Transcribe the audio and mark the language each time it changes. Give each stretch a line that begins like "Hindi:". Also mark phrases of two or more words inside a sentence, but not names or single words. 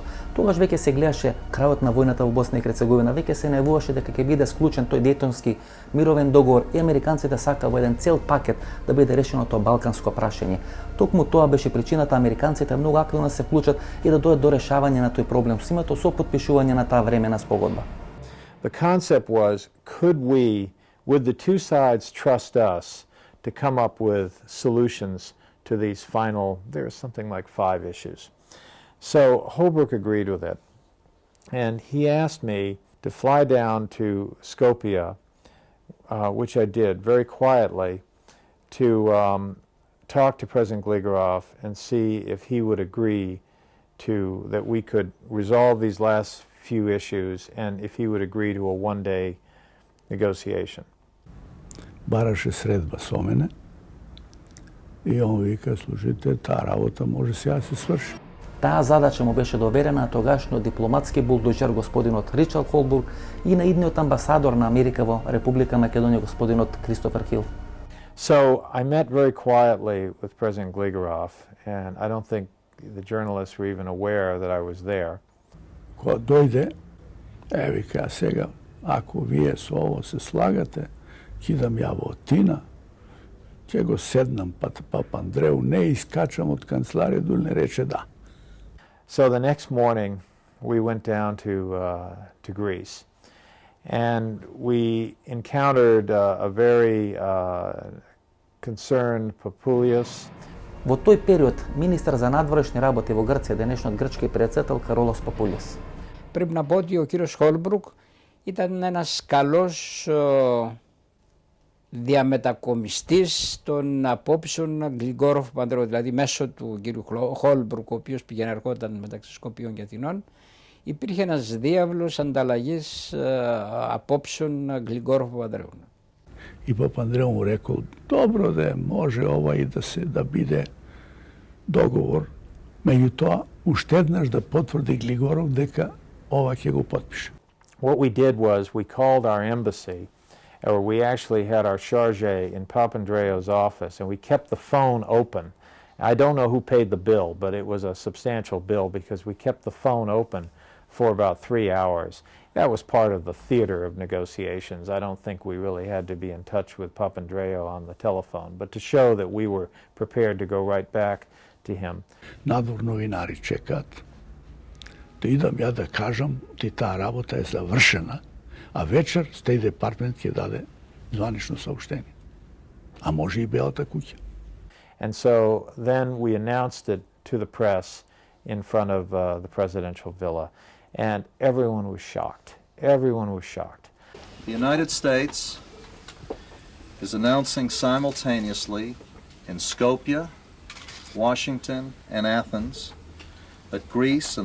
Macedonian: Тогаш веќе се гледаше крајот на војната во Босна и Херцеговина, веќе се најавуваше дека ќе биде склучен тој Дејтонски мировен договор и американците сака во еден цел пакет да биде решено тоа балканско прашање. Токму тоа беше причината американците многу активно се вклучат и да дојдат до решавање на тој проблем со името со потпишување на таа времена спогодба.
English: The concept was, would the two sides trust us to come up with solutions to these final, there's something like 5 issues. So Holbrooke agreed with it. And he asked me to fly down to Skopje, which I did very quietly, to talk to President Gligorov and see if he would agree that we could resolve these last few issues and if he would agree to a one-day negotiation.
Macedonian: Бараше средба со мене и он вика, слушайте, таа работа може сега да се сврши. Таа задача му беше доверена на тогашниот дипломатски булдожер господинот Ричард Холбург и на идниот амбасадор на Америка во Република Македонија господинот Кристофер Хил.
English: So I met very quietly with President Gligorov, and I don't think the journalists were even aware that I was there.
Macedonian: Кога дојде, вика, сега, ако вие со ово се слагате, кидам ја во Тина, ќе го седнам Папа Андреу, не искачам од канцеларија, дури не рече да.
English: So the next morning we went down to Greece, and we encountered a very concerned Papoulias.
Macedonian: Во тој период, министар за надворешни работи во Грција, денешниот грчки председател Каролос Папулис.
Greek: Πρέπει να πω ότι ο κύριος Χόλμπρουκ ήταν ένας καλός διαμετακομιστής των απόψεων Γλιγκόροφ Παντρέου, δηλαδή μέσω του κύριου Χόλμπρουκ, ο οποίος πηγαίνει ερχόταν μεταξύ Σκοπίων και Αθηνών, υπήρχε ένας διάβλος ανταλλαγής απόψεων Γλιγκόροφ Παντρέου.
Macedonian: И Папандреу му рекол, добро да може ова и да биде договор, меѓутоа уште еднаш да потврди Глигоров дека ова ќе го потпише.
English: What we did was we called our embassy, or we actually had our charge in Papandreou's office, and we kept the phone open. I don't know who paid the bill, but it was a substantial bill because we kept the phone open for about 3 hours. That was part of the theater of negotiations. I don't think we really had to be in touch with Papandreou on the telephone, but to show that we were prepared to go right back to him.
Macedonian: Надвор новинари чекаат да идам ја да кажам ти таа работа е завршена, а вечер State Department ќе даде званично саопштение. А може и Белата куќа.
English: And so then we announced it to the press in front of the presidential villa, and everyone was shocked. Everyone was shocked. The United States is announcing simultaneously in Skopje, Washington, and Athens that Greece